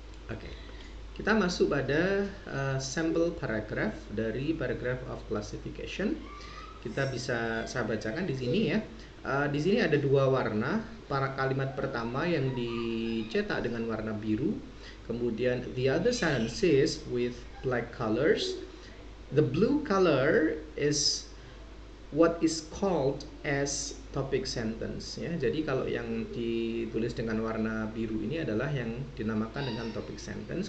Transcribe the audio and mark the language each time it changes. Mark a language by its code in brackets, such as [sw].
[id] Oke. Kita masuk pada sampel paragraph dari paragraph of classification. Kita bisa saya bacakan di sini, ya. Di sini ada dua warna. Para kalimat pertama yang dicetak dengan warna biru. Kemudian [en] the other sentences with black colors. The blue color is what is called as topic sentence, ya. [id] Jadi kalau yang ditulis dengan warna biru ini adalah yang dinamakan dengan topic sentence.